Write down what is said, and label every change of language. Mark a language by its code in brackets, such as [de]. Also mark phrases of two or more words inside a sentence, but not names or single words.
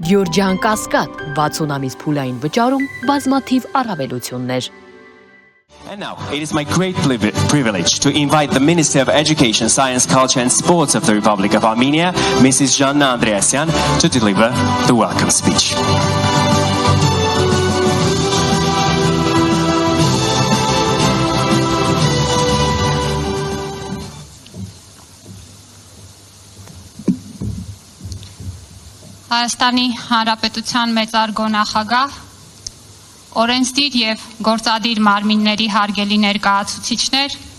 [hy] Գյորջյան Կասկադ, 60 ամիս փուլային վճարում, բազմաթիվ առավելություններ։ [en] And now, it is my great privilege to invite the Minister of Education, Science, Culture and Sports of the Republic of Armenia, Mrs. Zhanna Andreasyan, to deliver the welcome speech. [hy] Հայաստանի Հանրապետության մեծարգո նախագահ, օրենսդիր եւ գործադիր մարմինների հարգելի ներկայացուցիչներ,